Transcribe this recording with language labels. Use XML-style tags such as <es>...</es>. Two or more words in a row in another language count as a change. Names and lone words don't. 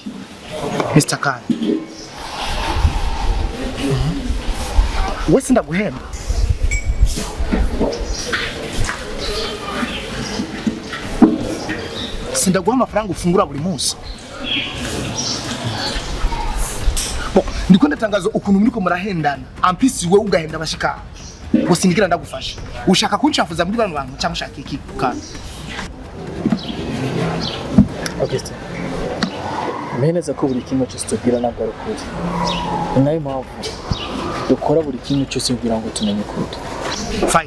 <rn>Mr. Khan. Wese ndaguhemba. Sindaguha amafaranga ufungura buri munsi. Ndiko ndatangaza ukuntu muriko murahendana. Ampisi we ugahenda abashika. Gusa ngira ndagufasha. Ushaka kunshafuza muri bano bantu cyangwa ushaka iki kandi. Okay. Meneza ko buri kimwe cyose tubwira nabwo ari ukuri. Nayo mpamvu dukora buri kimwe cyose kugira ngo tumenye ukuri.</rn>